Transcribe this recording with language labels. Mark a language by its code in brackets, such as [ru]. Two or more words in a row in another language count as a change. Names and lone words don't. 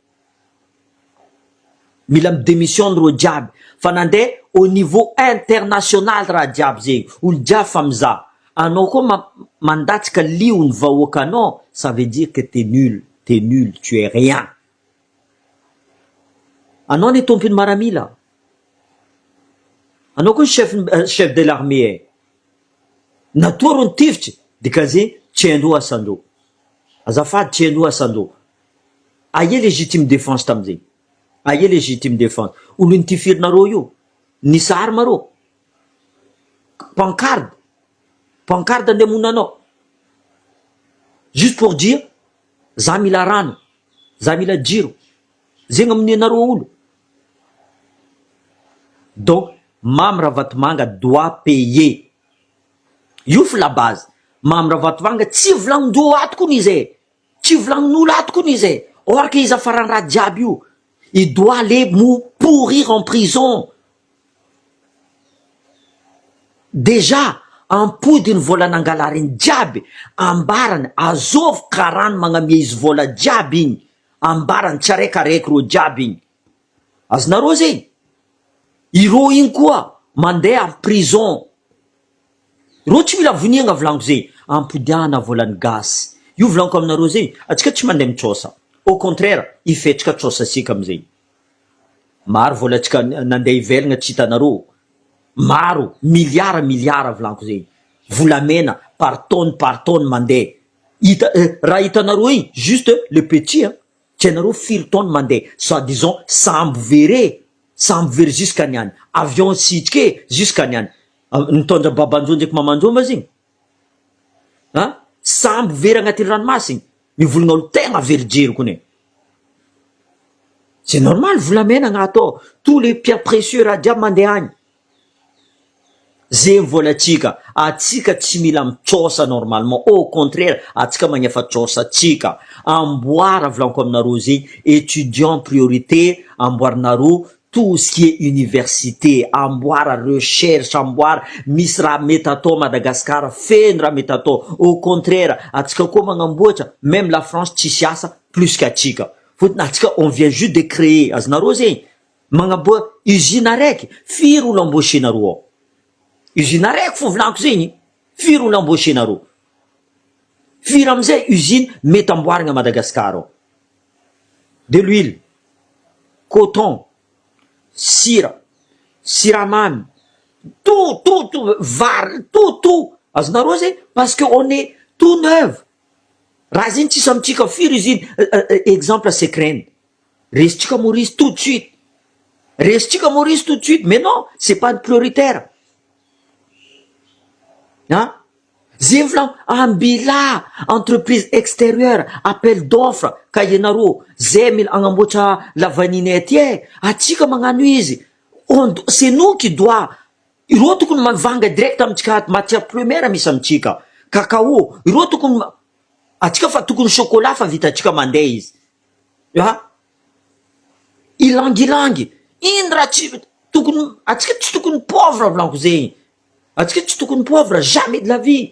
[mg] mila midémissionne ro jiaby fa nandeha [fr] au niveau international [mg] raha jiaby zegny olo jiaby fa mizaha anao koa mandatsika liony vahoakanao [fr] ça veut dire que t'es nul tu es rien [mg] anao ny tompony maramila, anao koa ny [fr] chef de l'armée, [mg] natoa ro nitivitry dikazay tsy haindreo asandreo, azafady tsy haindreo asandreo. [fr] Aia légitime défense tamizay, aia légitime défense? [mg] Olo nitifirinareo io nisy arma reo, pancarde andeha monanao [fr] juste pour dire [mg] za mila rano, za mila jiro, zegny amin'ny anareo olo. [fr] Donc Mamy Ravatomanga doit payer, [mg] io fa [fr] la base. [mg] Mamy Ravatomanga tsy volagnin-dreo ato kony izy e, tsy volagnin'olo ato kony izy e, [fr] or que [mg] izy afaran'ny raha jiaby io, [fr] il doit aller pourrir en prison. [mg] Déjà ampody ny vola nangalariny jiaby, ambarany azovy karany magnamia izy vola jiaby igny, ambarany tsy araikaraiky ro jiaby igny. Azonareo zegny, ireo igny koa mandeha [fr] en prison, [mg] ireo tsy mila voniagna volaniko zay, ampodiana volany gasy. Io volaniko aminareo zegny, atsika tsy mandeha mitsosa, [fr] au contraire [mg] ifetrika tsosa sika amizay. Maro vola atsika nandeha ivelagna tsy hitanareo, maro miliara volaniko zegny, volamena [fr] par tonne [mg] mandeha. Raha hitanareo igny [fr] juste le petit, [mg] tsy hainareo firy tonne mandeha, [fr] soit disons [mg] sambo very jusqu'à niany, avion sitrike jusqu'à niany, nitondra babanjo ndraiky mamanjo ma zegny, sambo very agnatin'ny ranomasiny, mivolagna olo tegna verijery kone. [fr] C'est normal, [mg] volamena agnato, [fr] tous les pierres précieux [mg] raha jiaby mandeha agny. Zegny volatsika, atsika tsy mila mitsosa normalement, [fr] au contraire [mg] atsika magnefa tsosa atsika. Amboara volaniko aminareo zegny, [fr] étudiant priorité, [mg] amboarinareo [fr] tout ce qui est université, [mg] amboara recherche, amboara misy raha mety atao Madagascar, feno raha mety atao. [fr] Au contraire [mg] atsika koa magnamboatra, [fr] même la France [mg] tsisy asa plus qu'atsika, fotony atsika [fr] on vient juste de créer, [mg] azonareo zegny magnaboa usine araiky, firy olo embauchenareo ao? Usine araiky fo volaniko zegny, firy olo embauchenareo? Firy amizay usine mety amboarigna à Madagascar ao? [fr] De l'huile, coton, [mg] sira, siramamy, [fr] tout, vary, tout. [mg] Azonareo zegny, [fr] parce que on est tout neuf. [mg] Raha zegny tsisy amitsika, firy usine, exemple Secrène, resitsika Maurice [fr] tout de suite, mais non, c'est pas prioritaire. [mg] Zegny volagno, ambila [fr] entreprise extérieure, appel d'offre, [mg] ka ianareo zay mila agnamboatra lavaniny aty e, atsika magnano izy, [fr] c'est nous qui doit, [mg] ireo tokony mavanga direct amitsika [fr] matière première [mg] misy amitsika, cacao, ireo tokony atsika fa tokony chocolat fa vitatsika mandeha izy, ilangilangy, iny raha tsy tokony, atsika tsy tokony pauvre volaniko zegny, atsika tsy tokony pauvre [fr] jamais de la vie.